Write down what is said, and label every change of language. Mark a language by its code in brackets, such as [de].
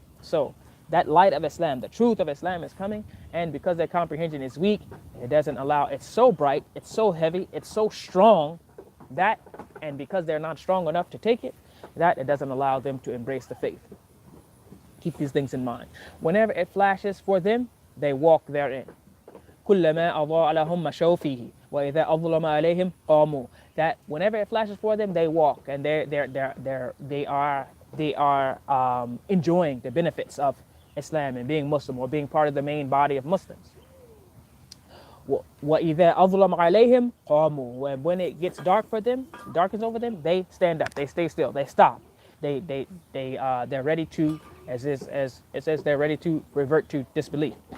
[en] So that light of Islam, the truth of Islam is coming, and because their comprehension is weak, it doesn't allow, it's so bright, it's so heavy, it's so strong that, and because they're not strong enough to take it, that it doesn't allow them to embrace the faith. Keep these things in mind. Whenever it flashes for them, they walk therein. [ar] كلما أضاء لهم مشوا فيه وإذا أظلم عليهم قاموا. [en] That whenever it flashes for them, they walk, and they are enjoying the benefits of Islam and being Muslim, or being part of the main body of Muslims. [ar] وإذا أظلم عليهم قاموا. [en] When it gets dark for them, darkens over them, they stand up, they stay still, they stop, they're ready to, as it says, they're ready to revert to disbelief.